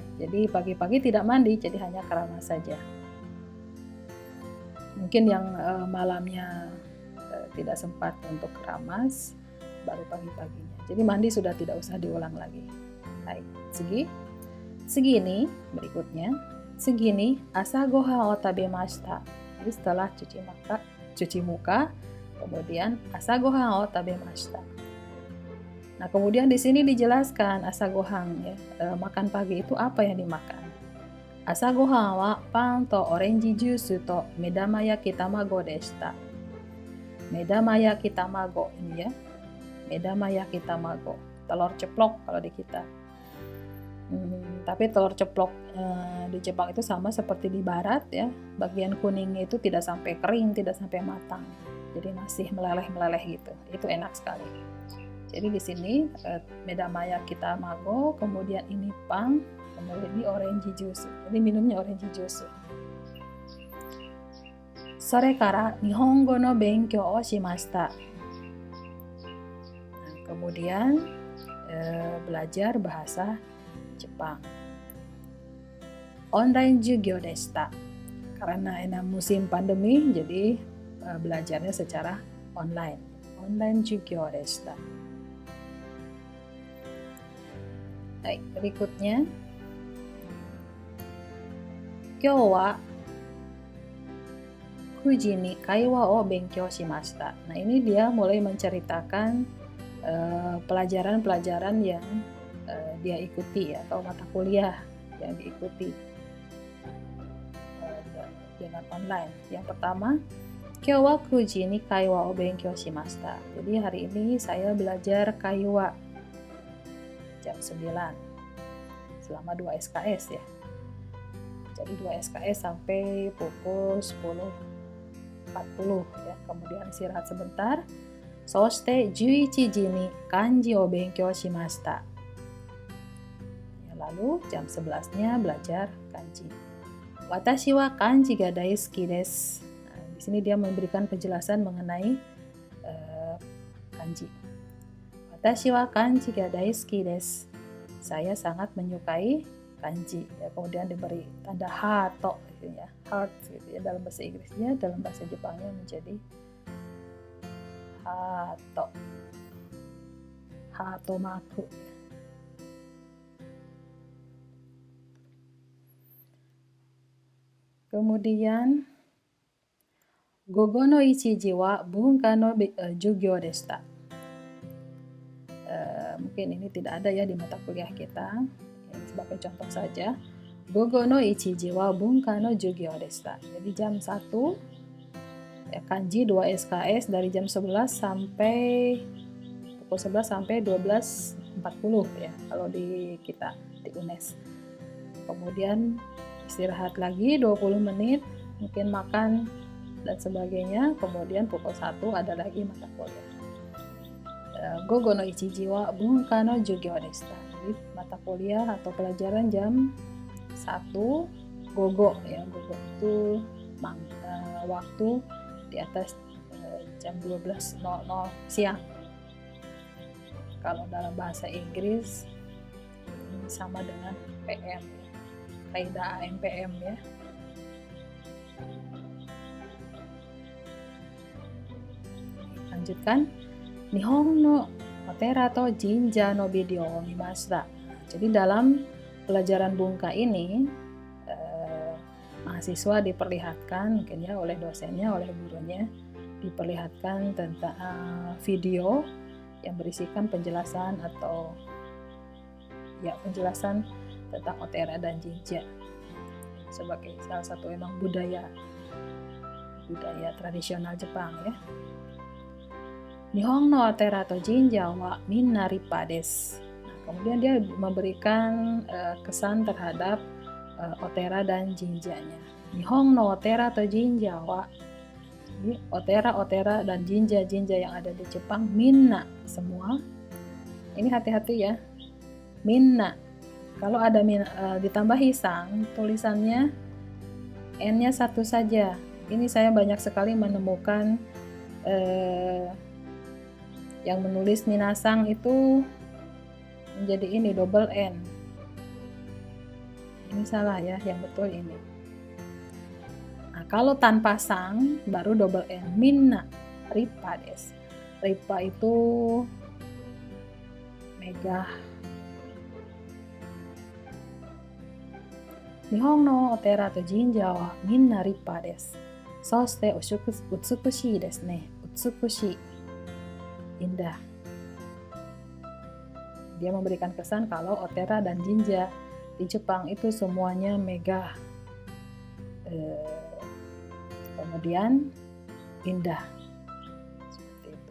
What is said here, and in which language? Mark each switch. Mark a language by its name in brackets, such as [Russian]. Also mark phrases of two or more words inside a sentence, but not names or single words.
[Indonesian] Jadi pagi-pagi tidak mandi, jadi hanya keramas saja. Mungkin yang malamnya tidak sempat untuk keramas, baru pagi-paginya. Jadi mandi sudah tidak usah diulang lagi. Baik, segini berikutnya. [Japanese] Segini 朝ご飯を食べました. [Indonesian] Jadi setelah cuci muka, kemudian [Japanese] 朝ご飯を食べました. [Indonesian] Nah, kemudian di sini dijelaskan [Japanese] 朝ご飯 [Indonesian] ya, makan pagi itu apa yang dimakan. [Japanese] 朝ご飯はパンと [English] orange juice [Japanese] と目玉焼き卵でした. 目玉焼き卵 [Indonesian] ini ya. [Japanese] 目玉焼き卵. [Indonesian] Telur ceplok kalau di kita. Tapi telur ceplok di Jepang itu sama seperti di barat ya. Bagian kuningnya itu tidak sampai kering, tidak sampai matang. Jadi masih meleleh-meleleh gitu. Itu enak sekali. Jadi di sini [Japanese] 目玉焼き卵, [Indonesian] kemudian ini pan, kemudian ini [English] orange juice. [Indonesian] Jadi minumnya [English] orange juice. [Japanese] それから日本語の勉強をしました. [Indonesian] Nah, kemudian belajar bahasa Jepang. [Japanese] オンライン授業でした. [Indonesian] Karena ini musim pandemi, jadi belajarnya secara online. [Japanese] オンライン授業でした. [Indonesian] Baik, berikutnya. [Japanese] 今日は 9時に会話を勉強しました. [Indonesian] Nah, ini dia mulai menceritakan pelajaran-pelajaran yang dia ikuti atau mata kuliah yang diikuti dengan online. Yang pertama, [Japanese] 今日は 9時に会話を勉強しました. [Indonesian] Jadi hari ini saya belajar kaiwa jam 9 selama 2 SKS ya. Jadi 2 SKS sampai pukul 10.40 ya. Kemudian istirahat sebentar. [Japanese] Soshite 11時に漢字を勉強しました. [Indonesian] Ya, lalu jam 11-nya belajar kanji. [Japanese] 私は漢字が大好きです. [Indonesian] Nah, di sini dia memberikan penjelasan mengenai kanji. [Japanese] 私は漢字が大好きです. [Indonesian] Saya sangat menyukai kanji ya. Kemudian diberi tanda hato gitu ya, heart gitu ya dalam bahasa Inggrisnya, dalam bahasa Jepangnya menjadi [Japanese] ハートマーク. Kemudian 午後の一時は文化の授業でした. [Indonesian] Mungkin ini tidak ada ya di mata kuliah kita. Ini sebagai contoh saja. [Japanese] 午後の一時は文化の授業でした. [Indonesian] Jadi jam 1 ya, kanji 2 SKS dari jam 11 sampai pukul 11 sampai 12.40 ya kalau di kita di UNES. Kemudian istirahat lagi 20 menit, mungkin makan dan sebagainya. Kemudian pukul 1 ada lagi mata kuliah. [Japanese] 午後の一時は文化の授業でした. [Indonesian] Jadi mata kuliah atau pelajaran jam 1 gogo ya. Gogo itu waktu di atas jam 12.00 siang. Kalau dalam bahasa Inggris ini sama dengan PM, kaidah AM PM ya. Lanjutkan. [Japanese] 日本のお寺と神社のビデオを見ました. [Indonesian] Jadi dalam pelajaran bunka ini mahasiswa diperlihatkan mungkin ya oleh dosennya, oleh gurunya diperlihatkan tentang video yang berisikan penjelasan atau ya penjelasan tentang otera dan jinja sebagai salah satu emang budaya tradisional Jepang ya. [Japanese] 日本のお寺と神社はみんな立派です. [Indonesian] Nah, kemudian dia memberikan kesan terhadap otera dan jinjanya. [Japanese] 日本のお寺と神社は, otera [Indonesian] dan jinja yang ada di Jepang, [Japanese] minna semua. [Indonesian] Ini hati-hati ya, minna. Kalau ada ditambahi sang, tulisannya n-nya satu saja. Ini saya banyak sekali menemukan yang menulis minasang itu menjadi ini double n. Ini salah ya, yang betul ini. Nah, kalau tanpa sang baru double n, [Japanese] みんな立派です. [Indonesian] Rippa itu megah. [Japanese] 日本のお寺と神社はみんな立派です. そして美しいですね. Utsukushii, [Indonesian] indah. Dia memberikan kesan kalau otera dan jinja di Jepang itu semuanya megah, kemudian indah, seperti itu.